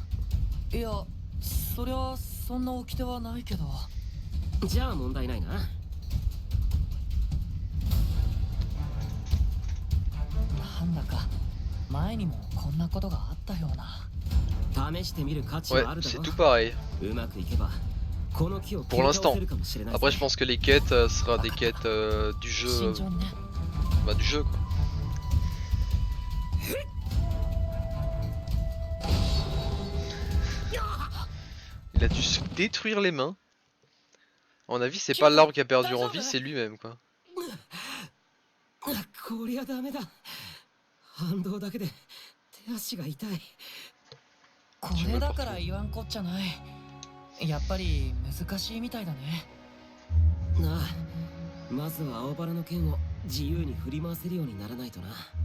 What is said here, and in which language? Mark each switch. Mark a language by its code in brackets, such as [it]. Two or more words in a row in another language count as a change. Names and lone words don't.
[ja] いや、そりゃそんな掟はないけど。じゃあ問題ないな。なんだか前にもこんなことがあったような。試してみる価値 [fr] Ouais, [ja] はあるだ [fr] c'est [ja] ろ。 [fr] tout pareil. [ja] うまくいけばこの木を切 [fr] Pour [ja] り倒 [fr] l'instant. [ja] せるかもしれない。 [fr] Après, je pense que les quêtes sera des quêtes du jeu. [ja] 慎重にね。 [fr] Bah, du jeu quoi. Il a dû se détruire les mains. À mon avis, c'est pas l'arbre qui a perdu en vie, c'est lui-même quoi. [ja] こりゃダメだ。反動だけで手足が痛い。これだから言わんこっちゃない。やっぱり難しいみたいだね。なあ、まずは青バラの剣を自由に振り回せるようにならないとな。